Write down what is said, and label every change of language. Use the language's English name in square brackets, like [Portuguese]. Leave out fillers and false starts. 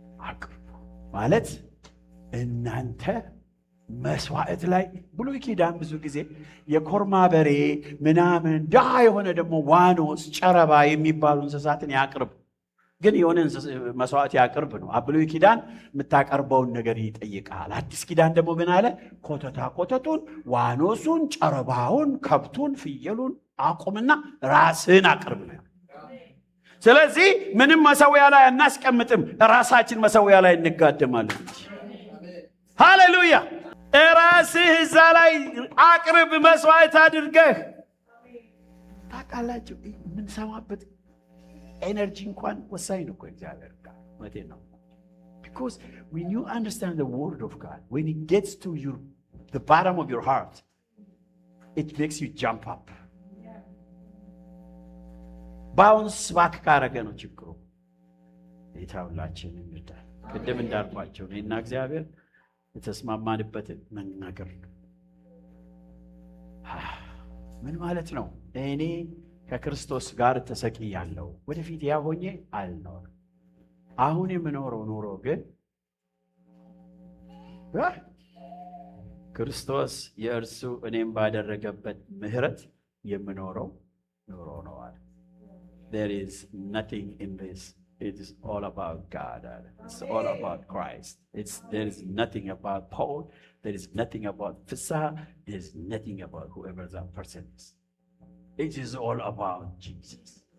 [Amharic] አቅርቡ ማለት እናንተ መስዋዕት ላይ ብሉይ ኪዳን ብዙ ጊዜ የኮርማ በሬ ምናምን ዳ የሆነ ደግሞ ዋኖስ ጨረባ የሚባሉ እንስሳትን ያቅርብ። ግን የሆነ መስዋዕት ያቅርብ ነው። ብሉይ ኪዳን የምታቀርበውን ነገር ይጠይቃል። አዲስ ኪዳን ደግሞ ምን አለ? ኮተቱን፣ ዋኖሱን፣ ጨረባውን፣ ከብቱን፣ ፍየሉን አቁምና ራስህን አቅርብ ነው። ስለዚህ ምንም መሰዊያ ላይ አናስቀምጥም፣ ራሳችን መሰዊያ ላይ እንጋደማለን። ሃሌሉያ! ራስህ እዛ ላይ አቅርብ፣ መስዋዕት አድርገህ። ታውቃላችሁ የምንሰማበት ኤነርጂ እንኳን ወሳኝ ነው እኮ እግዚአብሔር ጋር ማለት ነው። [English] because when you understand the word of God, when it gets to the bottom of your heart, it makes you jump up. bounce back [Amharic] ካረገ ነው ችግሩ። የታውላችን እንደ ቅድም እንዳልኳቸው እኔና እግዚአብሔር የተስማማንበትን መናገር ምን ማለት ነው? እኔ ከክርስቶስ ጋር ተሰቅያለሁ። ወደፊት ያ ሆኜ አልኖርም። አሁን የምኖረው ኑሮ ግን ክርስቶስ የእርሱ እኔም ባደረገበት ምህረት የምኖረው ኑሮ ነው አለ። [English] There is nothing in this. It is all about God. It's all about Christ. There is nothing about Paul. There is nothing about Fisa. There is nothing about whoever that person is. It is all about Jesus.